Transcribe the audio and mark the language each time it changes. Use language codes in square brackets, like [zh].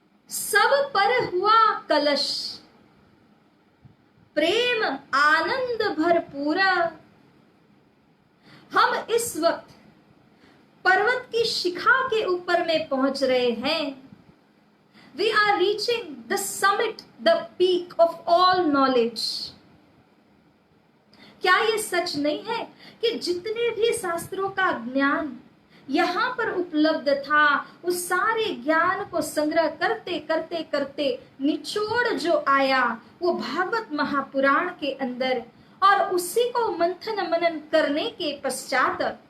[hi] सब पर हुआ कलश, प्रेम आनंद भरपूर। हम इस वक्त पर्वत की शिखा के ऊपर में पहुंच रहे हैं। [en] We are reaching the summit, the peak of all knowledge. [hi] क्या ये सच नहीं है कि जितने भी शास्त्रों का ज्ञान यहाँ पर उपलब्ध था, उस सारे ज्ञान को संग्रह करते करते करते निचोड़ जो आया वो भागवत महापुराण के अंदर, और उसी को मंथन मनन करने के पश्चात